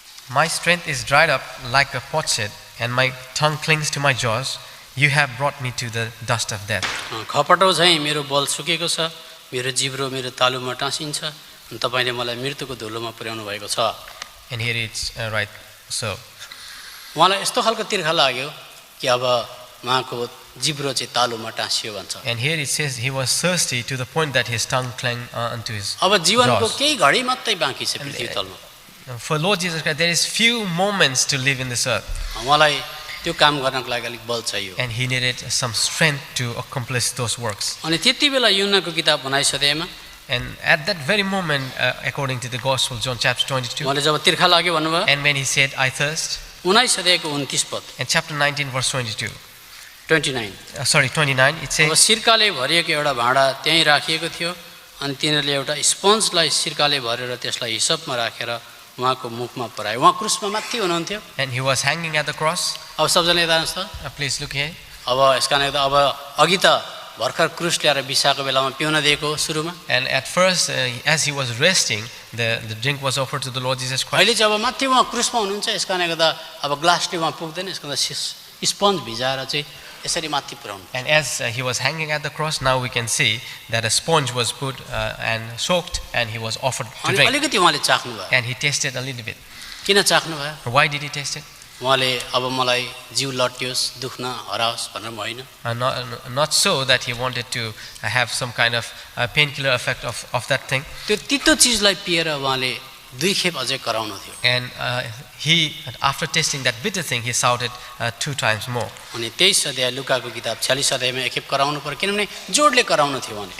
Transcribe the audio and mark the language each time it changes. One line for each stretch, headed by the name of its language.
English: My strength is dried up like a potsherd, and my tongue clings to my jaws. You have brought me to the dust of death.
Nepali: खपटो झैं मेरो बल सुकेको छ. मेरो जिब्रो मेरो तालुमा टाँसिन्छ. अनि तपाईले मलाई मृत्युको धुलोमा पुर्याउनु भएको छ.
English: And here it's right. So
Nepali: उहाँलाई यस्तो खालको तिर्खा लाग्यो कि अब उहाँको जिब्रो चाहिँ तालुमा टाँसियो भन्छ.
English: and here it says he was thirsty to the point that his tongue clung unto his
Nepali: अब जीवनको
English: jaws.
Nepali: केही घडी मात्रै बाँकी छ पृथ्वी तलमा.
English: For Lord Jesus Christ, there is few moments to live in this earth,
Nepali: उहाँलाई त्यो काम गर्नको लागि अलिक बल चाहियो.
English: and he needed some strength to accomplish those works.
Nepali: अनि त्यति बेला युहन्नाको किताब 19 अध्यायमा
English: And at that very moment, according to the Gospel, John chapter 22,
Nepali: उहाँले जब तिर्खा लाग्यो भन्नुभयो
English: and when he said, I thirst,
Nepali: 19 अध्यायको 29 पद
English: and chapter 19 verse 22, 29 29, it
Nepali: अब
English: says,
Nepali: सिरकाले भरिएको एउटा भाँडा त्यहीँ राखिएको थियो अनि तिनीहरूले एउटा स्पन्जलाई सिरकाले भरेर त्यसलाई हिसाबमा राखेर उहाँको मुखमा पुर्याए. उहाँ क्रुसमा माथि हुनुहुन्थ्यो.
English: and he was hanging at the cross.
Nepali: अब सबजना यता हेर्नुहोस् त.
English: Please look here.
Nepali: अब यसका लागि त अब अघि त भर्खर क्रुस ल्याएर बिसाएको बेलामा पिउन दिएको सुरुमा.
English: And at first, as he was resting, the drink was offered to the Lord Jesus Christ.
Nepali: अहिले चाहिँ अब माथि उहाँ क्रुसमा हुनुहुन्छ यसका लागि त अब ग्लासले उहाँ पुग्दैन. यसको त स्पन्ज भिजाएर चाहिँ यसरी माथि पुर्याउनु.
English: And as he was hanging at the cross, now we can see that a sponge was put and soaked, and he was offered to
Nepali: अनि
English: drink.
Nepali: अलिकति उहाँले चाख्नु भयो.
English: And he tasted a little bit.
Nepali: किन चाख्नु भयो?
English: Why did he taste it?
Nepali: उहाँले अब मलाई जिउ लट्टियोस् दुख्न हराओस् भनेर होइन.
English: Not so that he wanted to have some kind of painkiller effect of that thing.
Nepali: त्यो तितो चिजलाई पिएर उहाँले दुई खेप अझै कराउनु थियो.
English: And he, after tasting that bitter thing, he shouted 2 times more.
Nepali: अनि 23 अध्याय लुकाको किताब 46 अध्यायमा एक खेप कराउनु पर्यो किनभने जोडले कराउनु थियो उहाँले.